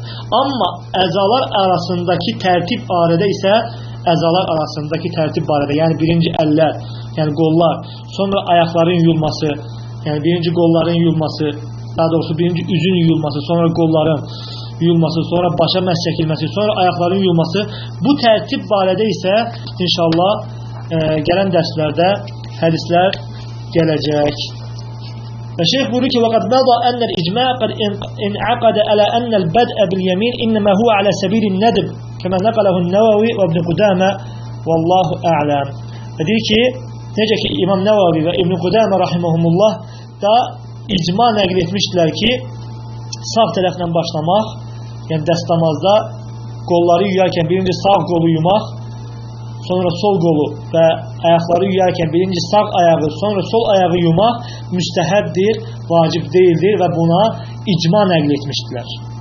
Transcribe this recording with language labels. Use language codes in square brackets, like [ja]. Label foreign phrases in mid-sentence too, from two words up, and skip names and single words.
[az] Amma əzalar arasındakı tərtib barədə isə əzalar arasındakı tərtib barədə, yəni birinci əllər, yəni qollar, sonra ayaqların yuyulması, yəni birinci qolların yuyulması, daha doğrusu birinci üzün yuyulması, sonra qolların yuyulması, sonra başa məs çəkilməsi, sonra ayaqların yuyulması, bu tərtib barədə isə inşallah gələn dərslərdə hədislər gələcək. Və şeyh buyurur ki, [ar] وَقَدْ مَضَى أَنَّ الْإِجْمَاءَ قَدْ انْعَقَدَ عَلَى أَنَّ الْبَدْءَ بِالْيَمِينِ إِنَّمَا هُوَ عَلَى سَبِيلِ النَّدْبِ كَمَا نَقَلَهُ النَّوَوِي وَابْنُ قُدَامَةَ وَاللّٰهُ أَعْلَمُ. [az] Və deyir ki, necə ki İmam Nəvavi və İbn Qudamə rahimehumullah da icma nəql etmişdilər ki, sağ tərəfdən başlamaq, yəni dəstəmazda qolları yuyarkən birinci sağ qolu yumaq, sonra sol qolu və ayaqları yuyarkən birinci sağ ayağı, sonra sol ayağı yumaq müstəhəbdir, vacib deyildir və buna icma nəql etmişdilər.